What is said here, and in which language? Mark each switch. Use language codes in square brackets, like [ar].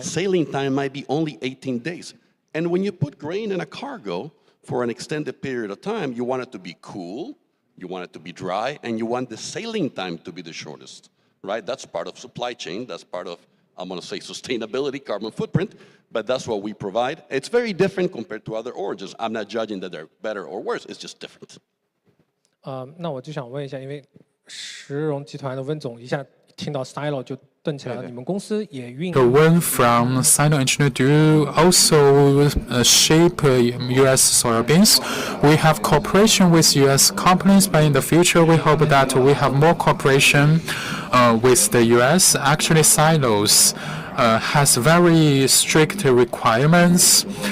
[en] Sailing time might be only 18 days. And when you put grain in a cargo for an extended period of time, you want it to be cool, you want it to be dry, and you want the sailing time to be the shortest, right? That's part of supply chain. That's part of, I'm going to say, sustainability, carbon footprint, but that's what we provide. It's very different compared to other origins. I'm not judging that they're better or worse. It's just different. [zh] 那我就想问一下，因为石荣集团的温总一下听到 silo 就顿起来了，你们公司也运营。 [en] The one from Sino Engineer, do you also shape U.S. soybeans? We have cooperation with U.S. companies, but in the future we hope that we have more cooperation with the U.S. Actually, silos has very strict requirements.